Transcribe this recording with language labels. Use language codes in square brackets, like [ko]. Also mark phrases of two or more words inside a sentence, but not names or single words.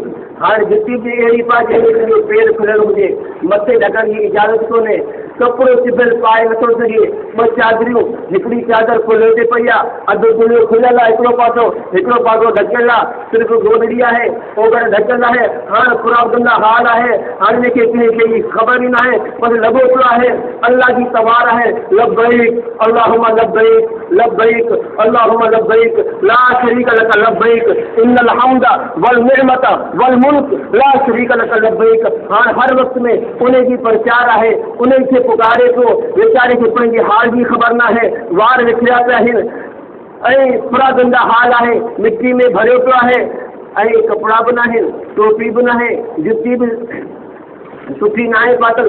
[sd] हाणे जुती बि अहिड़ी पाए जंहिंमें पेर खुलियल हुजे, मथे ढकण जी इजाज़त कोन्हे, कपिड़ो सिबियल पाए नथो सघे, ॿ चादरियूं, हिकिड़ी चादर खुले ते पई आहे, अधु गुलियो खुलियल आहे, हिकिड़ो पासो ढकियल आहे, सिर्फ़ु गोदड़ी आहे, ओगर ढकियल आहे। हाणे खुराबंदा हाल आहे, हाणे हिनखे कंहिं शइ जी ख़बर ई न आहे, पर लॻो पियो आहे अल्लाह जी तवार आहे, [ar] لبيك اللهم لبيك لبيك اللهم لبيك لا شريك لك لبيك إن الحمد والنعمة والملك لا شريك لك لبيك. [sd] हाणे हर वक़्त में उन जी प्रचार आहे, उन खे पुकारे थो, वीचारे खे पंहिंजी हाल जी ख़बर न आहे, वार विखरिया पिया आहिनि ऐं पूरा गंदा हाल आहे, मिट्टी में भरियो पियो आहे ऐं कपिड़ा बि न आहिनि, टोपी बि न आहे, जुती बि सुठी न आहे पातल।